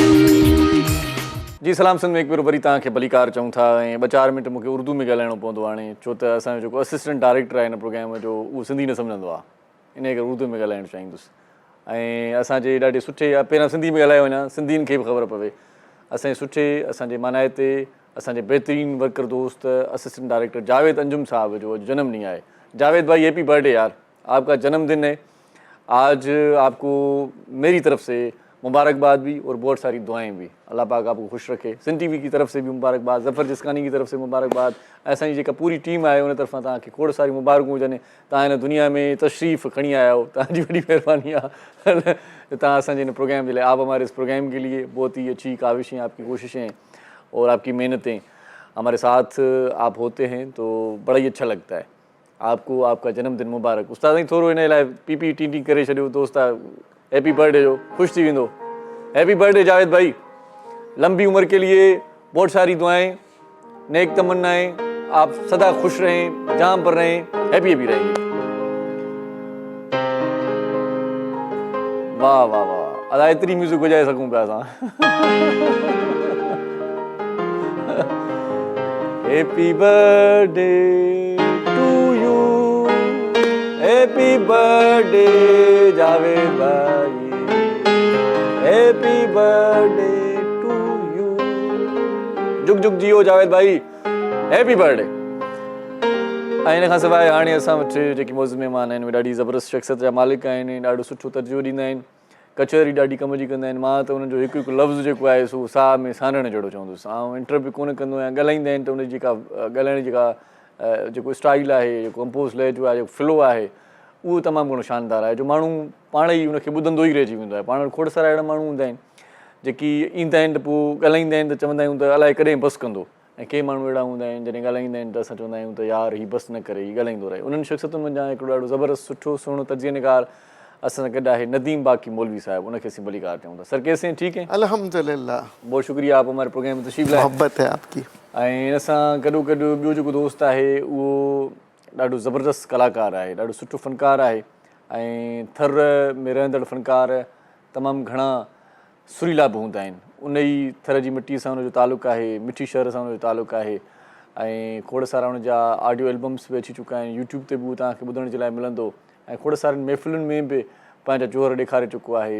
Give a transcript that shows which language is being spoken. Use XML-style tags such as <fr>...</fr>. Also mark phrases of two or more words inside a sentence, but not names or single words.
<sd>जी सलाम सिंध में हिकु भेरो वरी तव्हांखे भलीकार चऊं था ऐं 2-4 मिंट मूंखे उर्दू में ॻाल्हाइणो पवंदो हाणे, छो त असांजो जेको</sd> <en>assistant director</en> <sd>आहे हिन प्रोग्राम जो उहो सिंधी न सम्झंदो आहे, इन करे उर्दू में ॻाल्हाइणु चाहींदुसि। ऐं असांजे ॾाढे सुठे, पहिरियां सिंधी में ॻाल्हायो वञा, सिंधियुनि खे बि ख़बर पवे। असांजे सुठे, असांजे मानाइते, असांजे बहितरीन वर्कर दोस्त</sd> <en>assistant director</en> <sd>जावेद अंजुम साहब जो अॼु जन्मॾींहुं आहे।</sd> <ur>جاوید بھائی</ur> <en>happy birthday</en> <ur>یار، آپ کا جنم دن ہے آج. آپ کو میری طرف سے مبارکباد بھی اور بہت ساری دعائیں بھی. اللہ پاک آپ کو خوش رکھے۔ سندھ ٹی وی کی طرف سے بھی مبارکباد، ظفر جسکانی کی طرف سے مبارکباد,</ur> <sd>असांजी जेका पूरी टीम आहे उन तरफ़ां तव्हांखे खोड़ सारी मुबारकूं हुजनि। तव्हां हिन दुनिया में तशरीफ़ खणी आया हो, तव्हांजी वॾी महिरबानी आहे। तव्हां असांजे हिन प्रोग्राम जे लाइ,</sd> <ur>آپ ہمارے اس پروگرام کے لیے بہت ہی اچھی کاوشیں، آپ کی کوششیں اور آپ کی محنتیں ہمارے ساتھ آپ ہوتے ہیں تو بڑا ہی اچھا لگتا ہے. آپ کو آپ کا جنم دن مبارک.</ur> <sd>उस्ताद साईं थोरो हिन लाइ पी टी करे छॾियो दोस्त आहे,</sd> <en>happy birthday</en> <sd>जो, ख़ुशि थी वेंदो।</sd> <en>happy birthday</en> <ur>جاوید بھائی، لمبی عمر کے لیے بہت ساری دعائیں، نیک تمنائیں، آپ سدا خوش رہیں، جہاں پر رہیں، ہیپی رہیں گے.</ur> <sd>वाह वाह वाह, अदा एतिरी म्यूज़िक वॼाए सघूं पिया असां।</sd> <en>happy birthday to you, happy birthday जावेद भाई, happy birthday to you.</en> <ur>جگ جگ جیو جاوید بھائی,</ur> <en>happy birthday.</en> <sd>ऐं इन खां सवाइ हाणे असां वटि जेकी मौज़ महिमान आहिनि उहे ॾाढी ज़बरदस्त शख़्सियत जा मालिक आहिनि, ॾाढो सुठो तर्जुमो ॾींदा आहिनि, कचहरी ॾाढी कम जी कंदा आहिनि। मां त उन्हनि जो हिकु हिकु लफ़्ज़ जेको आहे सो साह में सानण जहिड़ो चवंदुसि। ऐं इंटरव्यू कोन कंदो आहियां, ॻाल्हाईंदा आहिनि त उनजी जेका ॻाल्हाइण जी जेको स्टाइल आहे, जेको कंपोज़ लहजो आहे, जेको फ्लो आहे, उहो तमामु घणो शानदार आहे जो माण्हू पाण ई उनखे ॿुधंदो ई रहिजी वेंदो आहे। पाण वटि खोड़ सारा अहिड़ा माण्हू हूंदा आहिनि जेकी ईंदा आहिनि त पोइ ॻाल्हाईंदा आहिनि त चवंदा आहियूं त अलाए कॾहिं बसि कंदो, ऐं के माण्हू अहिड़ा हूंदा आहिनि जॾहिं ॻाल्हाईंदा आहिनि त असां चवंदा आहियूं त यार हीउ बसि न करे, हीउ ॻाल्हाईंदो रहे। उन्हनि शख़्सियतुनि मंझां हिकिड़ो ॾाढो ज़बरदस्त सुठो सुहिणो तर्जुमेकार असां सां गॾु आहे नदीम बाक़ी मौलवी साहिबु, उनखे असीं भली कार चऊं था।</sd> <ur>سر کیسے ہیں، ٹھیک ہے? الحمدللہ, بہت شکریہ، آپ ہمارے پروگرام میں تشریف لائے. محبت ہے آپ کی.</ur> <sd>ऐं इन सां गॾो गॾु ॿियो जेको दोस्त आहे उहो ॾाढो ज़बरदस्त कलाकार आहे, ॾाढो सुठो फ़नकार आहे, ऐं थर में रहंदड़ फ़नकार तमामु घणा सुरीला बि हूंदा आहिनि। उन ई थर जी मिटीअ सां हुनजो तालुक़ु आहे, मिठी शहर सां हुनजो तालुक़ु आहे, ऐं खोड़ सारा हुनजा</sd> <en>audio albums</en> <sd>बि अची चुका आहिनि, यूट्यूब ते बि उहो तव्हांखे ॿुधण जे लाइ मिलंदो, ऐं खोड़ सारनि महफ़िलुनि में बि पंहिंजा जोहर ॾेखारे चुको आहे।</sd>